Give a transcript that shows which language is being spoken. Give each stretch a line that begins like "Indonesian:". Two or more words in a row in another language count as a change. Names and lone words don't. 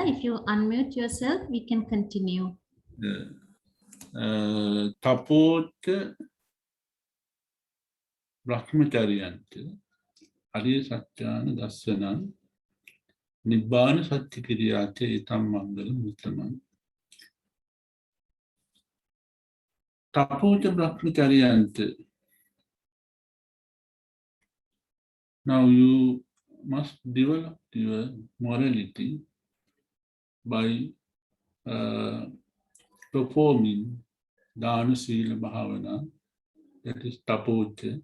English: If you unmute yourself, we can continue.
Pali: Tapocha Brahmacharyanti Ariya Satyana Dasanan Nibbana Satyakiriyate Etam Mangala Muttama. Tapocha Brahmacharyanti.
English: Now you must develop your morality by performing
Pali: Dana Sila Bhavana,
English: that is Tapocha.